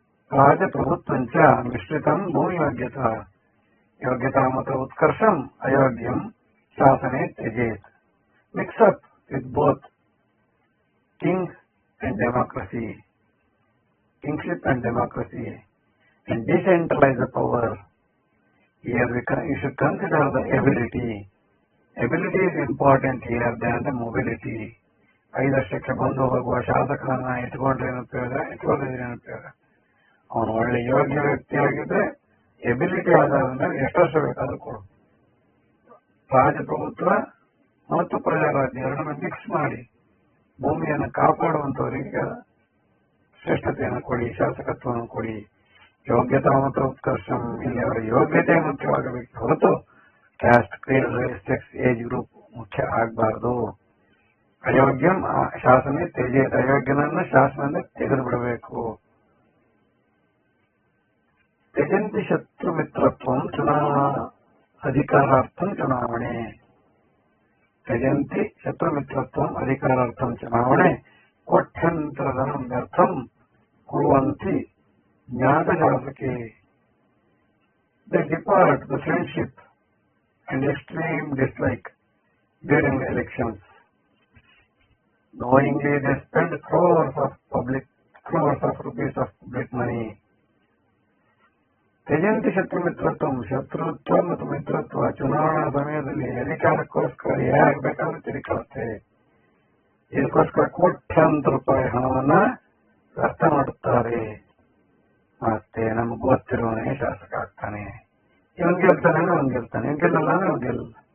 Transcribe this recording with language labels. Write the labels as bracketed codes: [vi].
[sa] ರಾಜಪ್ರಭುತ್ವಂಚ ಮಿಶ್ರಿತಂ ಭೂಮಿ ಯೋಗ್ಯತಾ ಯೋಗ್ಯತಾ ಮತ ಉತ್ಕರ್ಷಂ ಅಯೋಗ್ಯಂ ಶಾಸನೆ ತ್ಯಜೇತ್. [en] Mix up with both king and democracy, kingship and democracy, and decentralize the power. Here you should consider the ability. Ability is important here than the mobility. [kn] 5 ವರ್ಷಕ್ಕೆ ಬಂದು ಹೋಗುವ ಶಾಸಕರನ್ನ ಇಟ್ಕೊಂಡ್ರೆ ಏನುಪಯೋಗ, ಇಟ್ಕೊಂಡ್ರೆ ಏನುಪಯೋಗ? ಅವನು ಒಳ್ಳೆ ಯೋಗ್ಯ ವ್ಯಕ್ತಿಯಾಗಿದ್ರೆ ಎಬಿಲಿಟಿ ಆಧಾರದ ಎಷ್ಟು ವರ್ಷ ಬೇಕಾದ್ರೂ ಕೊಡು. ರಾಜಪ್ರಭುತ್ವ ಮತ್ತು ಪ್ರಜಾರಾಜ್ಯ ಎರಡನ್ನು ಮಿಕ್ಸ್ ಮಾಡಿ ಭೂಮಿಯನ್ನು ಕಾಪಾಡುವಂತವರಿಗೆ ಶ್ರೇಷ್ಠತೆಯನ್ನು ಕೊಡಿ, ಶಾಸಕತ್ವವನ್ನು ಕೊಡಿ. ಯೋಗ್ಯತಾ ಮತ್ತು ಉತ್ಕರ್ಷಂ, ಇಲ್ಲಿ ಅವರ ಯೋಗ್ಯತೆ ಮುಖ್ಯವಾಗಬೇಕು ಹೊರತು [en] caste, creed, sex, age group [kn] ಮುಖ್ಯ ಆಗಬಾರ್ದು. [sa] ಅಯೋಗ್ಯಂ ಶಾಸನ ತ್ಯಜೇತ, [kn] ಅಯೋಗ್ಯನನ್ನು ಶಾಸನ ತೆಗೆದು ಬಿಡಬೇಕು. [sa] ತ್ಯಜಂತಿ ಶತ್ರು ಮಿತ್ರತ್ವಂ ಚುನಾವಣಾ ಅಧಿಕಾರಾರ್ಥಂ ಚುನಾವಣೆ. ತ್ಯಜಂತಿ ಶತ್ರು ಮಿತ್ರತ್ವಂ ಅಧಿಕಾರಾರ್ಥಂ ಚುನಾವಣೆ. ಕೋಟ್ಯಂತರಧನಂ ವ್ಯರ್ಥಂ ಕುರುವಂತಿ ಜ್ಞಾತಶಾಸಕೆ. [en] They depart the friendship and extreme dislike during the elections. Knowingly they spend crores of rupees of public money. [sa] ತ್ಯಜಂತಿ ಶತ್ರು ಮಿತ್ರತ್ವಂ, [kn] ಶತ್ರುತ್ವ ಮತ್ತು ಮಿತ್ರತ್ವ ಚುನಾವಣಾ ಸಮಯದಲ್ಲಿ ಅಧಿಕಾರಕ್ಕೋಸ್ಕರ ಯಾರು ಬೇಕಾದ್ರೂ ತಿರುಕಾಡುತ್ತೆ. ಇದಕ್ಕೋಸ್ಕರ ಕೋಟ್ಯಾಂತರ ರೂಪಾಯಿ ಹಣವನ್ನ ವ್ಯರ್ಥ ಮಾಡುತ್ತಾರೆ. ಮತ್ತೆ ನಮ್ಗೆ ಗೊತ್ತಿರುವನೇ ಶಾಸಕ ಆಗ್ತಾನೆ, ಇವನ್ ಗೆಲ್ತಾನೆ ಅಂದ್ರೆ ಅವ್ನು ಗೆಲ್ತಾನೆ, ಇವ್ ಗೆಲ್ಲಲ್ಲ ಅಂದ್ರೆ ಅವ್ನು ಗೆಲ್ಲಲ್ಲ.